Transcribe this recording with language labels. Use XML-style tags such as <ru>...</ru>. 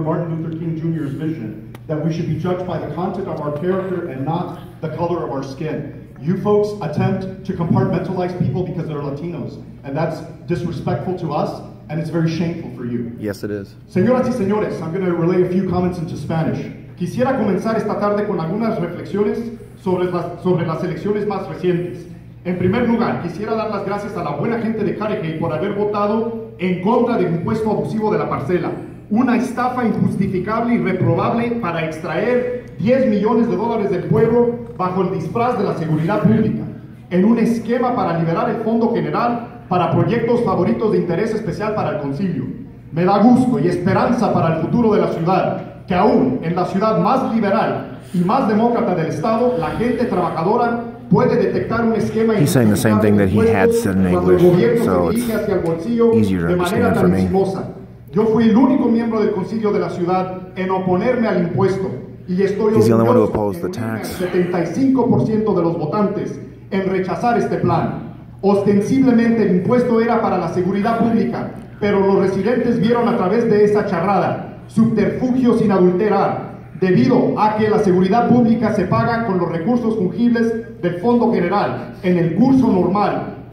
<en>Martin Luther King Jr.'s vision, that we should be judged by the content of our character and not the color of our skin. You folks attempt to compartmentalize people because they're Latinos, and that's disrespectful to us, and it's very shameful for you. Yes, it is.</en> <es>Señoras y señores,</es> <en>I'm going to relay a few comments into Spanish.</en> <es>Quisiera comenzar esta tarde con algunas reflexiones sobre las elecciones más recientes. En primer lugar, quisiera dar las gracias a la buena gente de Cudahy por haber votado en contra del impuesto abusivo de la parcela, una estafa injustificable y reprobable para extraer $10 millones del pueblo bajo el disfraz de la seguridad pública, en un esquema para liberar el Fondo General para proyectos favoritos de interés especial para el concilio. Me da gusto y esperanza para el futuro de la ciudad, que aún en la ciudad más liberal y más demócrata del Estado, la gente trabajadora puede detectar un esquema.</es> <en>He's saying the same thing that he had said in English, so it's easier to understand for me.</en> <es>Yo fui el único miembro del concilio de la ciudad en oponerme al impuesto y estoy</es> <en>He's the only one who</en> <es>orgulloso</es> <en>opposed the tax.</en> <es>75% de los votantes en rechazar este plan. Ostensiblemente el impuesto era para la seguridad pública, pero los residentes vieron a través de esa charrada subterfugios sin adulterar, debido a que la seguridad pública se paga con los recursos fungibles del Fondo General en el curso normal.</es>